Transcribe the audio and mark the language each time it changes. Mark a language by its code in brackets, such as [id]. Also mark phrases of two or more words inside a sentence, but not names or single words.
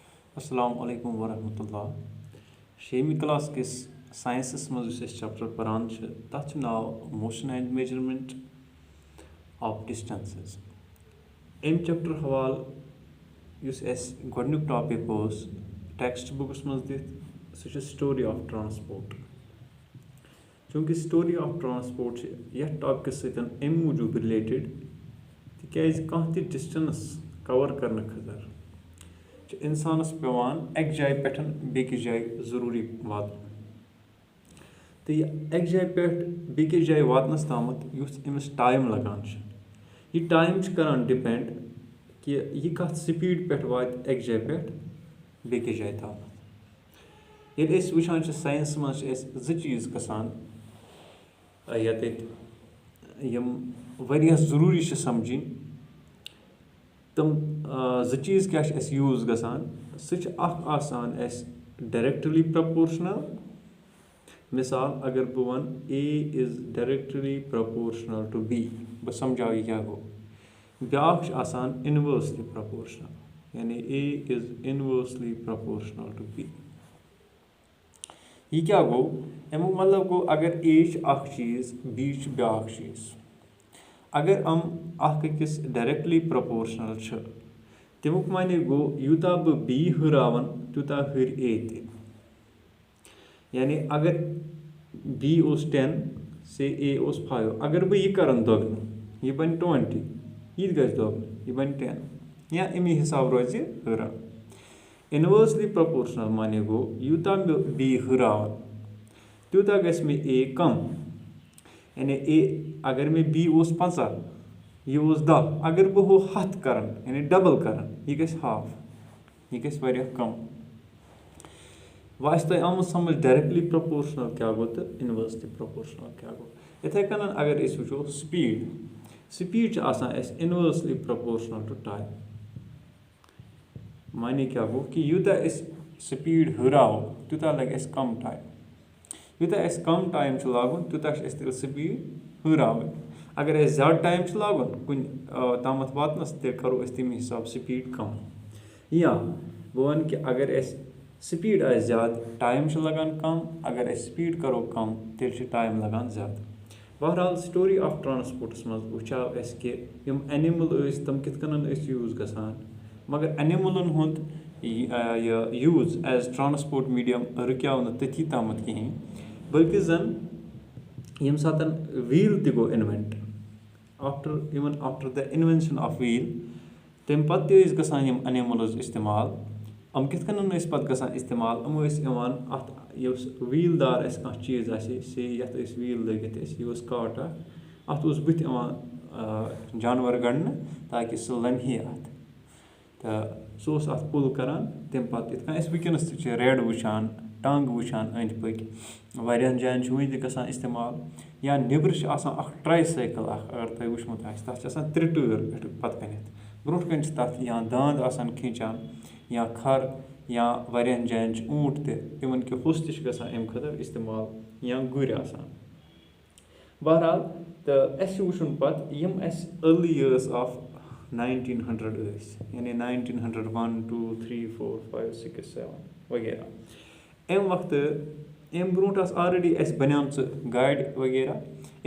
[ar] السلام عليكم ورحمة الله. [ks] 6वीं क्लास किस साइंसस मज चैप्टर परान तथ नाव [en] motion and measurement of distances. [ks] अम चैप्टर हवाल गोडनुक [en] topic text books [ks] मज दिथ सह [en] story of transport. [ks] चूँकि [en] story of transport [ks] यथ टॉपिकस सत मूजूब रिलेटेड तिकाज कह ति [en] distance cover [ks] करने खतर इंसानस पेवान एक जाय पे बेकिस जाय जरूरी वात तो एक जाय पे बेकिस जाय वातनस तामत युस अमिस टाइम लगान यह टाइम करान डिपेंड कि यह कत स्पीड पे वात एक जाय पे बेकिस जाय तामत। ये वुचान साइंस मज जो चीज गसान यत वारिया जरूरी समझिन तम जो चीज क्या यूज गसान सह [en] directly proportional. [ks] मिसाल अगर बह वन [en] A is directly proportional to B [ks] बह समझाव यह क्या गो। ब्या [en] inversely proportional [ks] यानी [en] A is inversely proportional to B. [ks] यह क्या गो अमुक मतलब गो अगर ए चीज बी ब्या चीज अगर हम अकिस [en] directly proportional [ks] तमुक माने गो यूता बह बी हुरावन तूता हुर ए ते। यानी अगर बी 10 से ए 5 अगर बह यह कर दोगुन यह बन 20 यह गि दोगुन यह बन 10 या अमी हिसाब रोज हुरा। [en] inversely proportional [ks] माने गो यूता बी हुरावन तूता गि मे ए कम। यानी ए अगर मे बी 50 यह 10 अगर बह 100 कर यानी डबल कर यह गि हाफ यह गि कम। वह तुम आमुत समझ [en] directly proportional [ks] क्या गो तो [en] inversely proportional [ks] क्या गो। इथे कन अगर वो [en] speed inversely proportional to time. [ks] माने क्या गो कि यूता स्पीड हुराव तूता लगे कम टाइम यूता कम टाइम लागन तूता स्पीड हुराव। अगर ज्यादा टाइम लागन कुन तामत वातनस तेल करो तमें हिसाब स्पीड कम। या बह वन कि अगर स्पीड ज्यादा टाइम लगान कम अगर स्पीड करो कम तेल टाइम लगान ज्यादा। बहरहाल [en] story of transports [ks] मज वुचाव कि एनिमल तम कित कन यूज गसान मगर एनिमलन हुंद यूज [en] as transport medium [ks] रुक्याव न तथी तामत कहें बल्कि जन यम सातन व्हील ति गो इन्वेंट [en] after the invention of wheel [ks] तम पत्ते गसान यम एनिमल्स इस्तेमाल हम कित कन पत गसान इस्तेमाल अत व्हील दार कह चीज से यथ व्हील लगित यह काट अत बुथ जानवर गड़न ताकि सह लम्हे अत तो सह अत पुल करान तम पत वनकस रेड वुचान टंग वुचान अंद पक वारियान जायन वन गसान इस्तेमाल। या निबर [en] tri cycle [ks] अगर तुम वुचमुत तथ 3 टायर पे पत कनित ब्रोह कन तथ या दांद खींचान या खर या वारियान जायन ऊंट तिमन के हुस गसान अम खतर इस्तेमाल या गुर आसान। बहरहाल तो वुचन पत यम [en] early years of 1900 [ks] यानी 1900 1 2 3 4 5 6 7 वगैरह अम वक्त अम ब्रोह ऑलरेडी बनियाम गाड़ वगैरह।